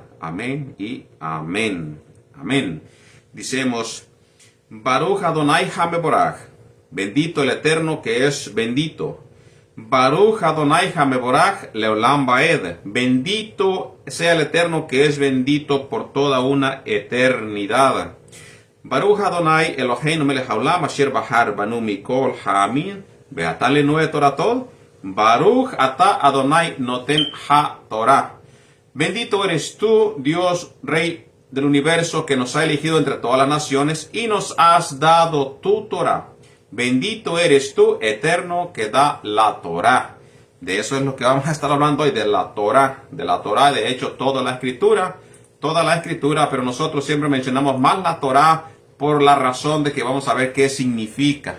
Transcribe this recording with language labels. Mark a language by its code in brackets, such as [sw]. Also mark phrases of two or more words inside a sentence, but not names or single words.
[es] Amén y amén. Amén. Dicemos, [he] ברוך אדוני המבורך, [es] bendito el Eterno que es bendito. [he] ברוך אדוני המבורך לעולם ועד, [es] bendito sea el Eterno que es bendito por toda una eternidad. [he] ברוך אדוני אלוהינו מלך העולם אשר בחר בנו מכל העמים ונתן לנו את תורתו. ברוך אתה אדוני נותן התורה. [es] Bendito eres tú, Dios, Rey del universo, que nos ha elegido entre todas las naciones y nos has dado tu Torah. Bendito eres tú, Eterno, que da la Torah. De eso es lo que vamos a estar hablando hoy, de la Torah. De la Torah, de hecho, toda la escritura, pero nosotros siempre mencionamos más la Torah por la razón de que vamos a ver qué significa.